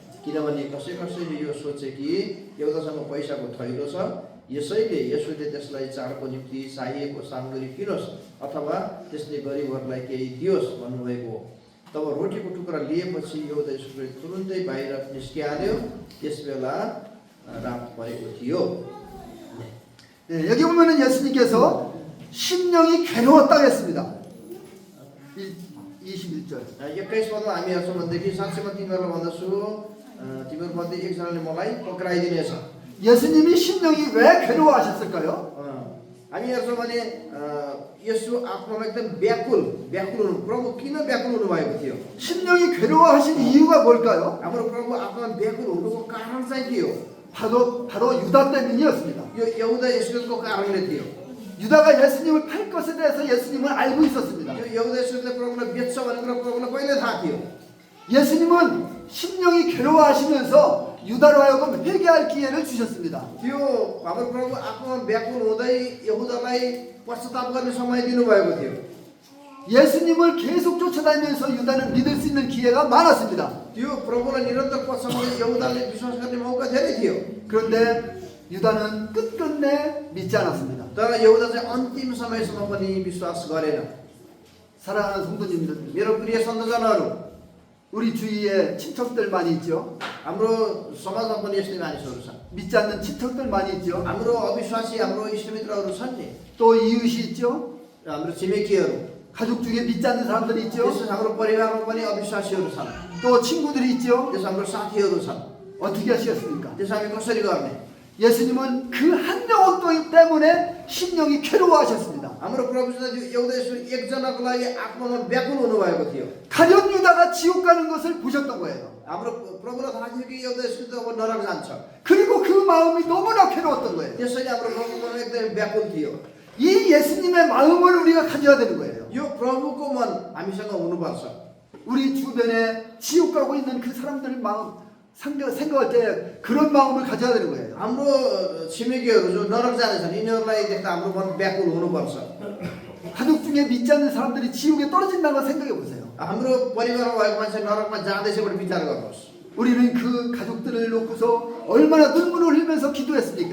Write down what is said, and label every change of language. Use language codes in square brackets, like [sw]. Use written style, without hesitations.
[ne] किनभने कसैले यो सोचे कि एउटासँग पैसाको थैलो छ, यसैले यसुले त्यसलाई चाडको निम्ति चाहिएको सामग्री किनोस् अथवा त्यसले गरिबहरूलाई केही दियोस् भन्नुभएको हो। तब रोटीको टुक्रा लिएपछि एउटा यसुले तुरुन्तै बाहिर निस्किहाल्यो। त्यसबेला रात परेको थियो। [ko] 예, 여기 보면은 예수님께서 심령이 괴로웠다고 했습니다. 21절. [ne] 21 पदमा हामी हेर्छौँ भनेदेखि साँच्चैमा तिमीहरूलाई भन्दछु तिमीहरूमध्ये एकजनाले मलाई पक्राइदिनेछ। [ko] 예수님이 심령이 왜 괴로워하셨을까요? [ne] हामी हेर्छौँ भने यसो आत्मामा एकदम व्याकुल हुनु प्रभु किन व्याकुल हुनुभएको थियो? [ko] 심령이 괴로워하신 이유가 뭘까요? [ne] हाम्रो प्रभु आत्मा व्याकुल हुनुको कारण चाहिँ के हो? [ko] 바로 유다 때문이었습니다. [ne] यो यहुदा इस्करियोतको कारणले थियो। [ko] 유다가 예수님을 팔 것에 대해서 예수님은 알고 있었습니다. [ne] यो यहुदा इस्करियोतले प्रभुलाई बेच्छ भनेर प्रभुलाई पहिल्यै थाहा थियो। [ko] 예수님은 심령이 괴로워하시면서 유다로 하여금 회개할 기회를 주셨습니다. [ne] त्यो हाम्रो प्रभु आत्मामा व्याकुल हुँदै यहुदालाई पश्चाताप गर्ने समय दिनुभएको थियो। [ko] 예수님을 계속 쫓아다니면서 유다는 믿을 수 있는 기회가 많았습니다. [ne] त्यो प्रभुलाई निरन्तर पछाडि यहुदाले विश्वास गर्ने मौका धेरै थियो। [ko] 그런데 유다는 끝끝내 믿지 않았습니다. [ne] तर यहुदा चाहिँ अन्तिम समयसम्म पनि विश्वास गरेन। [ko] 사랑하는 성도님들, [ne] मेरो प्रिय सन्तजनहरू, [ko] 우리 주위에 친척들 많이 있죠. [ne] हाम्रो समाजमा पनि यस्तै मानिसहरू छन्। [ko] 믿지 않는 친척들 많이 있죠. [ne] हाम्रो अविश्वासी हाम्रो इष्टमित्रहरू छन् नि, [ko] 또 이웃이 있죠. [ne] हाम्रो छिमेकीहरू, [ko] 가족 중에 믿지 않는 사람들이 있죠. [ne] त्यसो हाम्रो परिवारमा पनि अविश्वासीहरू छन्। [ko] 또 친구들이 있죠. [ne] त्यसो हाम्रो साथीहरू छन्। [ko] 어떻게 하시겠습니까? [ne] त्यसो हामी कसरी गर्ने? [ko] 예수님은 그 한 영혼 때문에 심령이 괴로워하셨습니다. [ne] हाम्रो प्रभु चाहिँ एउटा एकजनाको लागि आत्मामा व्याकुल हुनुभएको थियो। [ko] 가룟 유다가 지옥 가는 것을 보셨던 거예요. [ne] हाम्रो प्रभुलाई थाहा थियो कि एउटा यस्तो अब नरक जान्छ। [ko] 그리고 그 마음이 너무나 괴로웠던 거예요. [ne] त्यसैले हाम्रो प्रभुको मन एकदमै व्याकुल थियो। [ko] 이 예수님의 마음을 우리가 가져야 되는 거예요. [ne] यो प्रभुको मन हामीसँग हुनुपर्छ। [ko] 우리 주변에 지옥 가고 있는 그 사람들 마음 생각할 때 그런 마음을 가져야 되는 거예요. [ne] हाम्रो छिमेकीहरू जो नरक जानेछन् यिनीहरूलाई देख्दा हाम्रो मन व्याकुल हुनुपर्छ। [ko] 가족 중에 믿지 않는 사람들이 지옥에 떨어진다는 걸 생각해 보세요. [ne] हाम्रो परिवारमा भएको मान्छे नरकमा जाँदैछ भने विचार गर्नुहोस्। [ko] 우리는 그 가족들을 놓고서 얼마나 눈물을 흘리면서 기도했습니까?